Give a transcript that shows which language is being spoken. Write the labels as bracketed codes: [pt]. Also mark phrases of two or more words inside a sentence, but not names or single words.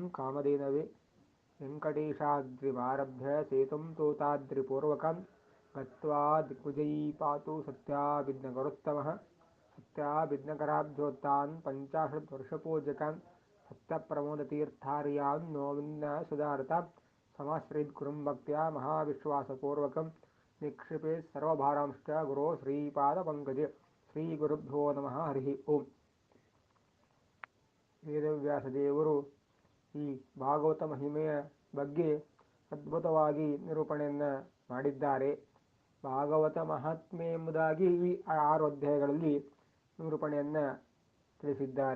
[sa] कामधेनवे वेङ्कटेशाद्रिमारभ्य सेतुं तोताद्रिपूर्वकं गत्वा दिग्विजयी पातु सत्याभिज्ञकरोत्तमः सत्याभिज्ञकराब्धोत्तान् पञ्चाशद्वर्षपूज्यकान् सत्यप्रमोदतीर्थार्यान् नोविन्नसुधारतां समाश्रयद्गुरुं भक्त्या महाविश्वासपूर्वकं निक्षिपेत् सर्वभारांश्च गुरो श्रीपादपङ्कजे ಶ್ರೀಗುರುಭ್ಯೋ ನಮಃ ಹರಿ ಓಂ. [kn] ವೇದವ್ಯಾಸದೇವರು ಈ ಭಾಗವತ ಮಹಿಮೆಯ ಬಗ್ಗೆ ಅದ್ಭುತವಾಗಿ ನಿರೂಪಣೆಯನ್ನು ಮಾಡಿದ್ದಾರೆ. ಭಾಗವತ ಮಹಾತ್ಮೆ ಎಂಬುದಾಗಿ ಈ 6 ಅಧ್ಯಾಯಗಳಲ್ಲಿ ನಿರೂಪಣೆಯನ್ನು ತಿಳಿಸಿದ್ದಾರೆ.